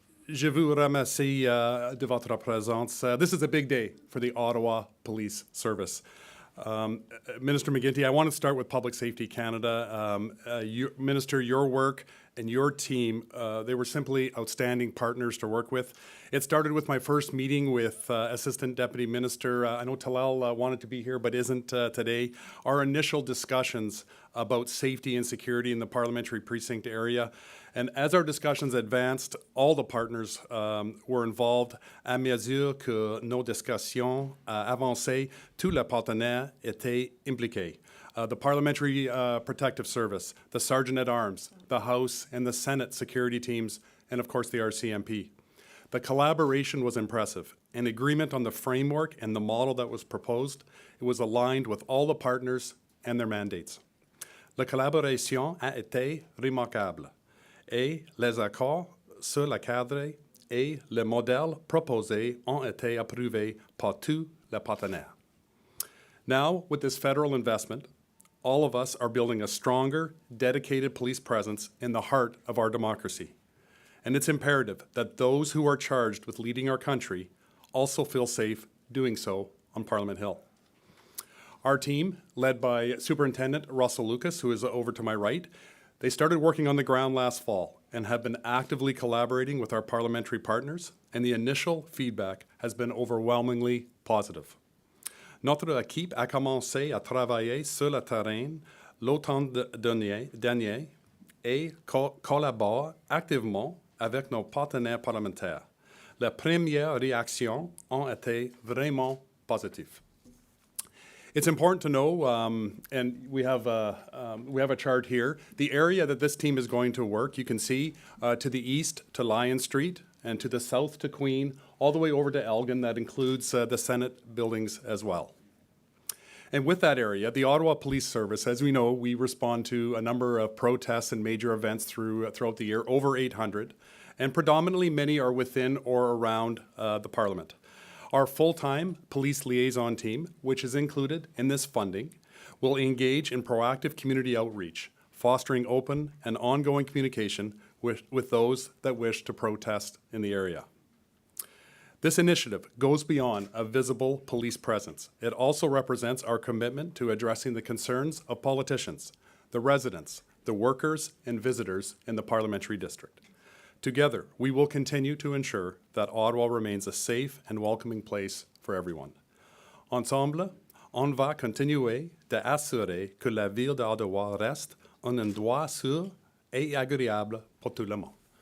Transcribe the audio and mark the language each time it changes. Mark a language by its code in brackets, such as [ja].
[fr] Je vous remercie de votre présence. [en] This is a big day for the Ottawa Police Service. Minister McGuinty, I want to start with Public Safety Canada. Minister, your work and your team, they were simply outstanding partners to work with. It started with my first meeting with Assistant Deputy Minister. I know Talal wanted to be here but isn't today. Our initial discussions about safety and security in the parliamentary precinct area. And as our discussions advanced, all the partners were involved. [fr] À mesure que nos discussions avançaient, tous les partenaires étaient impliqués. [en] The Parliamentary Protective Service, the Sergeant-at-Arms, the House and the Senate security teams, and of course the RCMP. The collaboration was impressive. An agreement on the framework and the model that was proposed, it was aligned with all the partners and their mandates. [fr] La collaboration a été remarquable. Et les accords sur le cadre et le modèle proposé ont été approuvés par tous les partenaires. [en] Now, with this federal investment, all of us are building a stronger, dedicated police presence in the heart of our democracy. And it's imperative that those who are charged with leading our country also feel safe doing so on Parliament Hill. Our team, led by Superintendent Russell Lucas, who is over to my right, they started working on the ground last fall and have been actively collaborating with our parliamentary partners, and the initial feedback has been overwhelmingly positive. [fr] Notre équipe a commencé à travailler sur le terrain l'automne dernier et collabore activement avec nos partenaires parlementaires. Les premières réactions ont été vraiment positives. [en] It's important to know, and we have a chart here, the area that this team is going to work. You can see to the east to Lyon Street and to the south to Queen, all the way over to Elgin. That includes the Senate buildings as well. And with that area, the Ottawa Police Service, as we know, we respond to a number of protests and major events throughout the year, over 800, and predominantly many are within or around the Parliament. Our full-time police liaison team, which is included in this funding, will engage in proactive community outreach, fostering open and ongoing communication with those that wish to protest in the area. This initiative goes beyond a visible police presence. It also represents our commitment to addressing the concerns of politicians, the residents, the workers, and visitors in the parliamentary district. Together, we will continue to ensure that Ottawa remains a safe and welcoming place for everyone. [fr] Ensemble, on va continuer d'assurer que la ville d'Ottawa reste un endroit sûr et agréable pour tout le monde.